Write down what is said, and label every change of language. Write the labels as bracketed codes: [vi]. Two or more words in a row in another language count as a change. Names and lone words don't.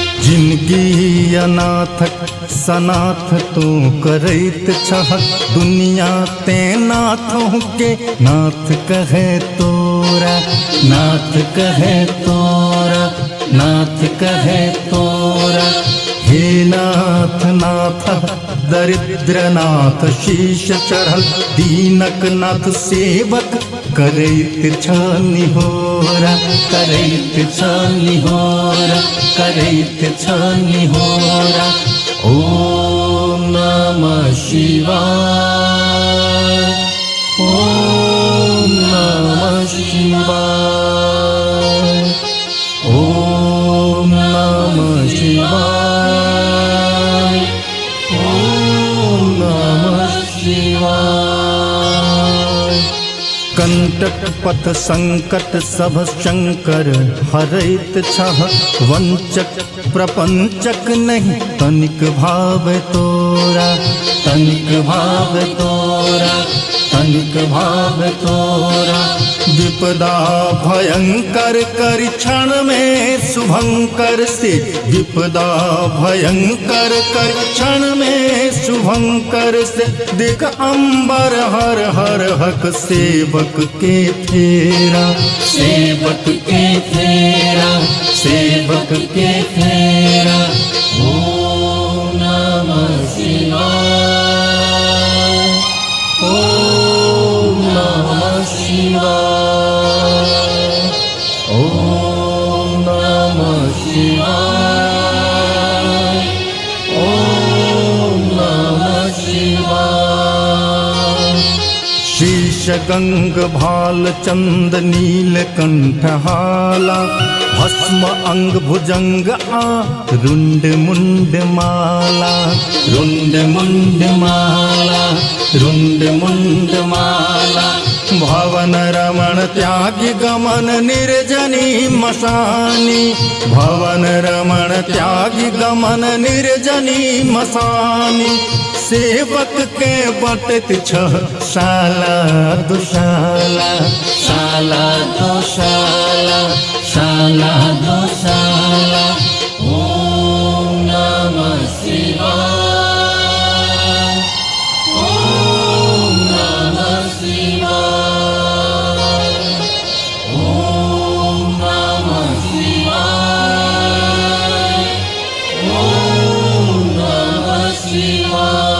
[mai] जिनकी अनाथक सनाथ तू करैत छहक, दुनिया ते नाथों के नाथ कहे तोरा, नाथ कहे तोरा, नाथ कहे तोरा। हे नाथ नाथ दरिद्र नाथ शीश चढ़ल, दीनक नाथ सेवक करैत छ निहोरा, करैत छ निहोरा, करैत छ निहोरा। [sa] ओम नमः शिवाय, ओम नमः शिवाय, ओम नमः शिवाय, ओम नमः शिवाय। [mai] कंटक पथ संकट सब शंकर हरैत छह, वंचक प्रपंचक नहीं तनिक भाव तोरा, तनिक भाव तोरा, तनिक भाव तोरा। विपदा भयंकर कर क्षण में शुभंकर से, विपदा भयंकर कर क्षण में शुभंकर से। देख अंबर हर हर हक सेवक के फेरा, सेवक के फेरा, सेवक के फेरा। [sa] ओम नमः शिवाय, ओम नमः शिवाय, ओम नमः शिवाय, ओम नमः शिवाय। [mai] शीश गंग भाल चंद नील कंठहाला, भस्म अंग भुजंग आ रुंड मुंड माला, रुंड मुंड माला, रुंड मुंड माला। भवन रमण त्यागी गमन निर्जनी मशानी, भवन रमण त्यागी गमन निर्जनी मशानी। सेवक के बटत छह शाला दुशाला, शाला दुशाला, शाला दुशाला। [sa] ओम नमः शिवाय, ओम नमः शिवाय, ओम नमः शिवाय, ओम नमः शिवाय।